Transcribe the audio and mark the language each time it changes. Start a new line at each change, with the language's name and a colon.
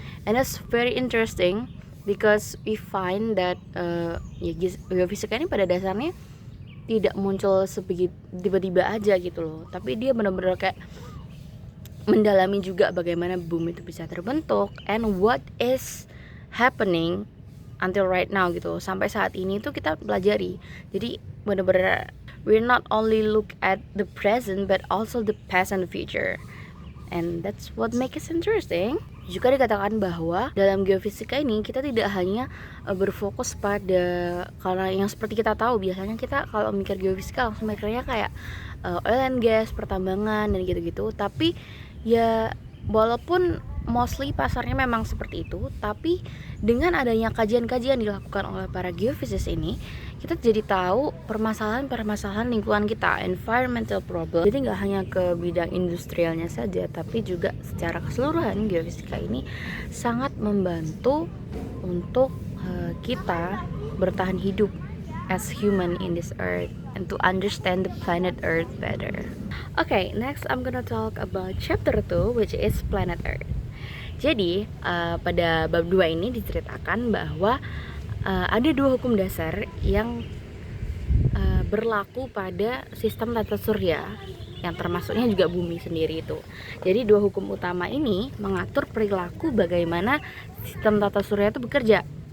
English: And that's very interesting because we find that
Indonesian: geofisika ini pada dasarnya tidak muncul tiba-tiba aja gitu loh, tapi dia benar-benar kayak mendalami juga bagaimana bumi itu bisa terbentuk
English: and what is happening until right now
Indonesian: gitu. Sampai saat ini tuh kita pelajari. Jadi benar-benar
English: we're not only look at the present but also the past and the future. And that's what makes it interesting.
Indonesian: Juga dikatakan bahwa dalam geofisika ini kita tidak hanya berfokus pada, karena yang seperti kita tahu biasanya kita kalau mikir geofisika langsung mikirnya kayak oil and gas, pertambangan dan gitu-gitu. Tapi ya walaupun mostly pasarnya memang seperti itu, tapi dengan adanya kajian-kajian dilakukan oleh para geofisis ini, kita jadi tahu permasalahan lingkungan kita,
English: environmental problem.
Indonesian: Jadi nggak hanya ke bidang industrialnya saja, tapi juga secara keseluruhan geofisika ini sangat membantu untuk kita bertahan hidup
English: as human in this earth and to understand the planet Earth better. Okay, next I'm gonna talk about chapter 2, which is planet Earth.
Indonesian: Jadi pada bab 2 ini diceritakan bahwa ada dua hukum dasar yang berlaku pada sistem tata surya, yang termasuknya juga bumi sendiri itu. Jadi dua hukum utama ini mengatur perilaku bagaimana sistem tata surya itu bekerja.